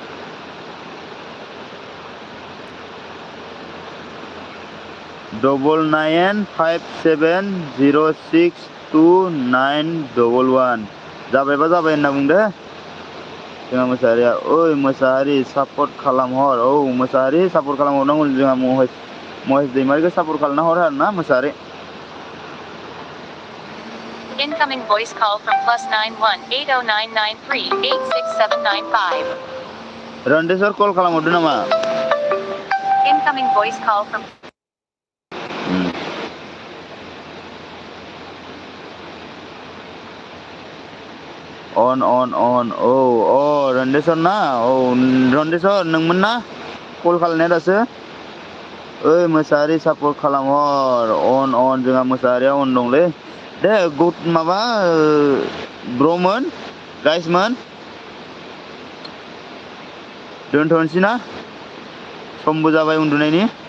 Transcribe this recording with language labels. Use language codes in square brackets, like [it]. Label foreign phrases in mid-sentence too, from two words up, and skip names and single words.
[brx] 9957062911 जाबायबा जाबाय होनना बुंदो जोंहा मोसाहारिया. ओइ मोसाहारि सापर्ट खालामहर. औ मोसाहारि सापर्ट खालामहरनांगौ. जोंहा महेश दैमारिखौ सापर्ट खालामना हर आरोना मोसाहारि. [en] Incoming voice call from +918099386795. [brx] रन्डेसर कल खालामहरदो नामा. [en] Incoming voice call from [brx] on औ रन्डेसर ना. औ रन्डेसर नोंमोन ना कल खालामनाया दासो. ओइ मोसाहारि सापर्ट खालामहर. अन जोंहा मोसाहारिया अन दंलै दे. माबा ब्रमोन गाइसमोन दोनथ'नोसै ना समबो जाबाय उन्दुनायनि.